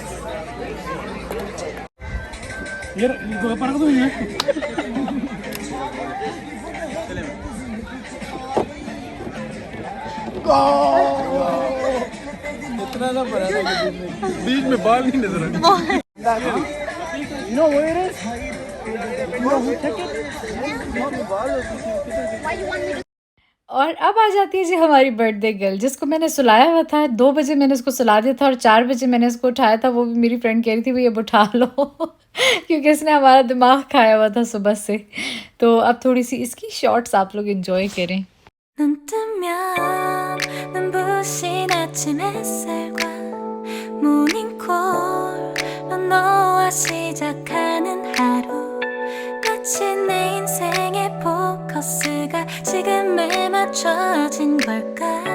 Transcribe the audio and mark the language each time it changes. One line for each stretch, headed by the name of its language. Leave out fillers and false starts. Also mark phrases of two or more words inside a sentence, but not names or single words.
Hindi: ये पर तो नहीं है। इतना ना पड़ा था कि बीच में बाल नहीं नजर आ रहे।
English: You know where it is? You know who took it?
Hindi: और अब आ जाती है जी हमारी
English: birthday girl,
Hindi: जिसको मैंने सुलाया हुआ था। 2 बजे मैंने इसको सुला दिया था और 4 बजे मैंने इसको उठाया था। वो भी मेरी फ्रेंड कह रही थी भाई अब उठा लो क्योंकि इसने हमारा दिमाग खाया हुआ था सुबह से। तो अब थोड़ी सी इसकी शॉर्ट्स आप लोग एंजॉय करें।
Korean: 눈 뜨면 눈부신 아침 햇살과 모닝콜로 너와 시작하는 하루, 마치 내 인생의 포커스가 지금에 맞춰진 걸까.